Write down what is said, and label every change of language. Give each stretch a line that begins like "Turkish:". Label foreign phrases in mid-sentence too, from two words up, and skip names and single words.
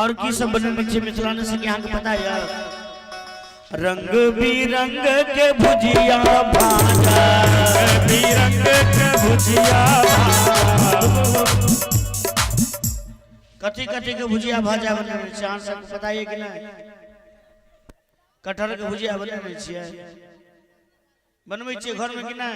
Maithili: ई सब बनने छे मिथिलाने से यहाँ के पता है। रंग बिरंग के भुजिया भाजा, बिरंग के भुजिया कथी कथी के भुजिया भाजा बनने छे अहाँ सबके पता है कि नहीं? कटहर के भुजिया बनने छियै, बनबै छियै घर में कि नहीं?